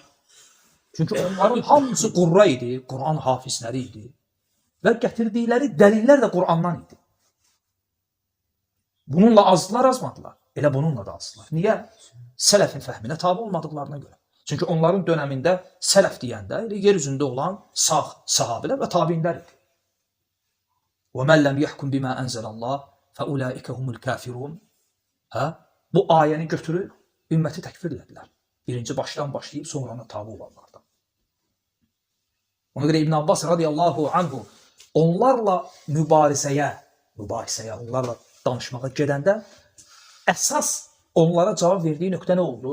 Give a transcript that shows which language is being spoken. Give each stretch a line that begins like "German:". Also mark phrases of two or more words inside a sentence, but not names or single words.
Azerbaijani: Çünki onların hamısı qurra idi, Qur'an hafizləri idi və gətirdikləri dəlillər də Qur'andan idi. Bununla azdılar, azmadılar. Elə bununla da azdılar. Niyə? Sələfin fəhminə tabi olmadıqlarına görə. Çünki onların dönəmində sələf deyəndə yer üzündə olan sağ sahabələr və tabiinlər idi.
Arabic: وَمَنْ لَمْ يَحْكُمْ بِمَا أَنْزَلَ اللّٰهِ فَأُولَٰئِكَ هُمُ الْكَافِرُونَ.
Azerbaijani: Bu ayəni götürüb ümməti təkfir edilər. Birinci başdan başlayıb sonra ona tabi olanlardan. Ona görə İbn Abbas
Arabic: رضي الله عنه
Azerbaijani: onlarla mübarizəyə, onlarla danışmağa gedəndə əsas onlara cavab verdiyi nöqtə nə oldu?